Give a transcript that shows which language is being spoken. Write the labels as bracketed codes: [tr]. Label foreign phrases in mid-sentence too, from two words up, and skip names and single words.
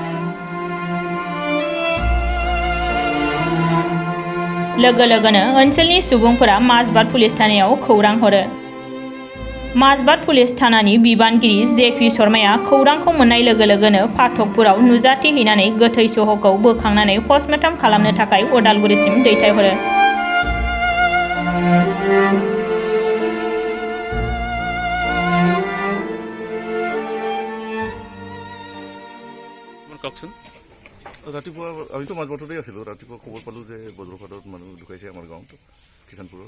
[brx] लोगो लोगोनो ओनसोलनि सुबुंफोरा माजबाद पुलिस थानायाव खौरां हरो। माजबाद पुलिस थानानि बिबानगिरि जे.पि. शर्माया खौरांखौ मोननाय लोगो लोगोनो फाटकपुराव नुजाथिहैनानै गोथै सह'खौ बोखांनानै पस्टमर्टम खालामनो थाखाय उदालगुरिसिम दैथायहरो। [as] ৰাতিপুৱা আমিতো মাজবাটতে আছিলোঁ। ৰাতিপুৱা খবৰ পালোঁ যে বজ্ৰপাতত মানুহ ঢুকাইছে আমাৰ গাঁৱত কিষাণপুৰত।